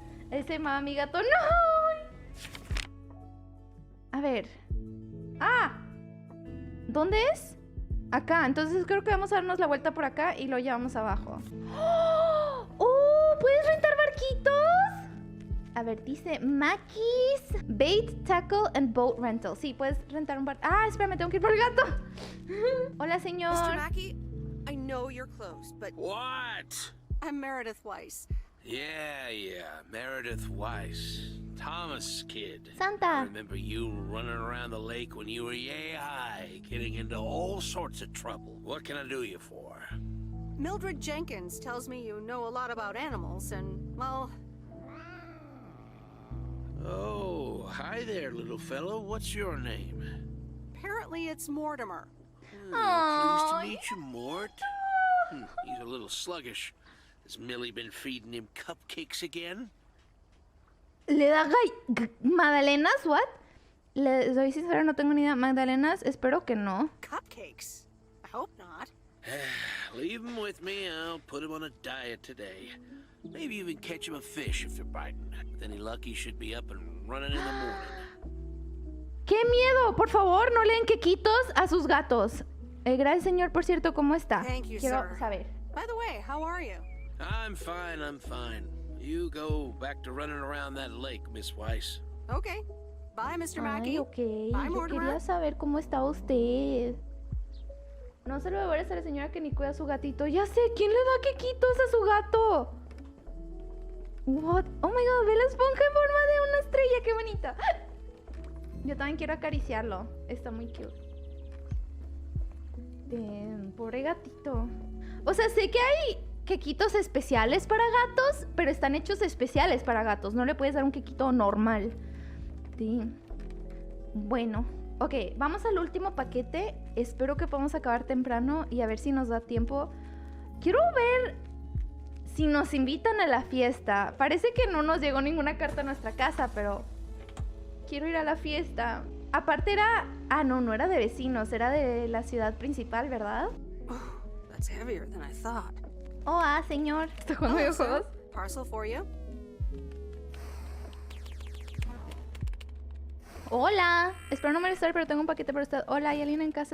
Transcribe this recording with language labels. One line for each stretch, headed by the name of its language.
Spanish: Ese mami gato, ¡no! A ver. ¡Ah! ¿Dónde es? Acá, entonces creo que vamos a darnos la vuelta por acá y lo llevamos abajo. ¡Oh! ¿Puedes rentar barquitos? A ver, dice Mackey's Bait, Tackle and Boat Rental. Sí, puedes rentar un barco. Ah, espérame, tengo que ir por el gato. Hola, señor.
English: Mr. Mackey, I know you're closed, but... What? I'm Meredith Weiss. Yeah, Meredith Weiss. Thomas' kid. Santa. I remember you running around the lake when you were yay high, getting into all sorts of trouble. What can I do you for? Mildred Jenkins tells me you know a lot about animals, and, well... Oh, hi there, little fellow. What's your name? Apparently it's Mortimer. Pleased to meet you, Mort. He's a little sluggish. Has Millie been feeding him cupcakes again?
Spanish: ¿Le da magdalenas?
English: ¿What?
Spanish: Le soy sincera, no tengo ni idea. ¿Magdalenas? Espero que no.
English: Cupcakes? I hope not. Leave him with me. I'll put him on a diet today. Maybe even catch him a fish if they're biting. With any luck, he should be up and running in the morning.
Spanish: ¡Qué miedo! Por favor, no le den quequitos a sus gatos. Gracias, señor, por cierto, ¿cómo está?
English: Thank you,
Spanish: Quiero
English: sir.
Spanish: saber.
English: By the way, how are you? I'm fine. You go back to running around that lake, Miss Weiss. Okay. Bye, Mr. Mackey.
Spanish: Ay, ok.
English: Bye,
Spanish: Yo
English: Mortimer.
Spanish: quería saber cómo está usted. No se lo devuelves a la señora que ni cuida a su gatito. Ya sé, ¿quién le da quequitos a su gato?
English: What? Oh my god,
Spanish: ve la esponja en forma de una estrella, qué bonita. Yo también quiero acariciarlo. Está muy cute. Pobre gatito. O sea, sé que hay quequitos especiales para gatos, pero están hechos especiales para gatos. No le puedes dar un quequito normal. Sí. Bueno, ok, vamos al último paquete. Espero que podamos acabar temprano y a ver si nos da tiempo. Quiero ver si nos invitan a la fiesta. Parece que no nos llegó ninguna carta a nuestra casa, pero quiero ir a la fiesta. Aparte era... Ah, no era de vecinos, era de la ciudad principal, ¿verdad?
English: Oh, that's heavier than I thought.
Spanish: Señor. ¿Está jugando videojuegos?
English: Parcel for you.
Spanish: Hola. Espero no molestar, pero tengo un paquete para usted. Hola, ¿hay alguien en casa?